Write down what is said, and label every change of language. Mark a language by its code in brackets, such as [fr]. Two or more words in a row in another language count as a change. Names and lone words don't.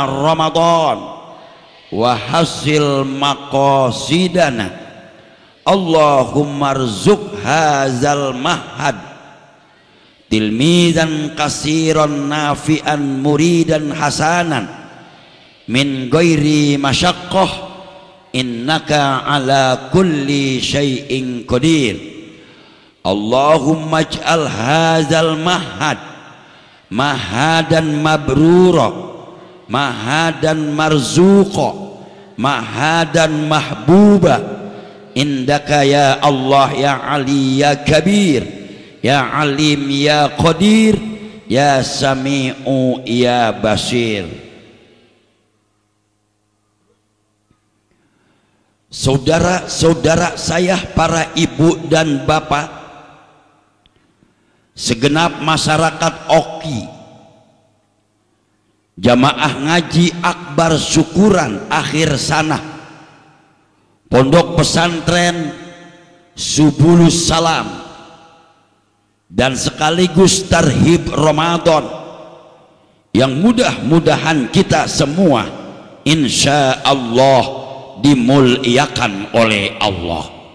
[ar] رمضان وحاصل مقاصدنا، اللهم ارزق هذا المعهد تلميذا كثيرا نافعا مريدا حسنا من غير مشقة إنك على كل شيء قدير. اللهم اجعل هذا المعهد معهدا مبرورا معهدا مرزوقا معهدا محبوبا عندك يا الله يا علي يا كبير يا عليم يا قدير يا سميع يا بصير. [id] Saudara-saudara saya, para ibu dan bapak, segenap masyarakat Oki, jamaah ngaji akbar syukuran [ar] آخر السنة, [id] pondok pesantren Subulus Salam, dan sekaligus tarhib Ramadan yang mudah-mudahan kita semua [ar] إن شاء الله [id] dimuliakan oleh Allah.